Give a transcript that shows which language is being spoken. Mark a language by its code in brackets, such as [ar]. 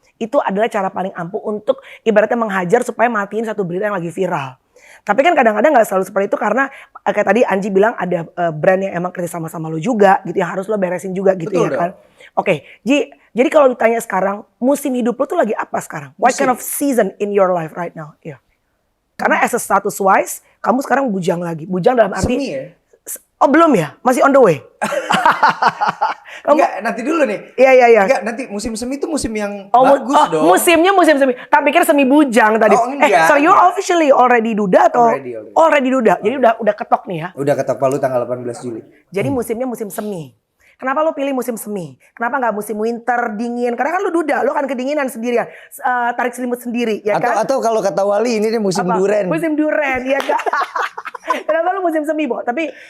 [id] Itu adalah cara paling ampuh untuk ibaratnya menghajar supaya matiin satu berita yang lagi viral. Tapi kan kadang-kadang gak selalu seperti itu karena kayak tadi Anji bilang ada brand yang emang kerja sama-sama lo juga gitu yang harus lo beresin juga gitu. Betul, ya kan. Ji, jadi kalau ditanya sekarang musim hidup lo tuh lagi apa sekarang? [en] What kind of season in your life right now? [id] Karena [en] as a status wise [id] kamu sekarang bujang lagi. Bujang dalam arti semi ya? Oh belum ya? Masih [en] on the way? [id] Enggak, nanti dulu nih. Iya. Enggak, nanti musim semi itu musim yang bagus dong. Musimnya musim semi. Tak pikir semi bujang tadi. [en] So you're officially already [id] duda atau? [en] Already [id] duda. Jadi udah ketok nih ya? Udah ketok palu tanggal 18 Juli. Jadi musimnya musim semi. Kenapa lo pilih musim semi? Kenapa nggak musim winter dingin? Karena kan lo duda, lo kan kedinginan sendirian, tarik selimut sendiri, ya kan? Atau kalau kata Wali ini musim duren. Musim duren, ya kan? Kenapa lo musim semi, Bo? Tapi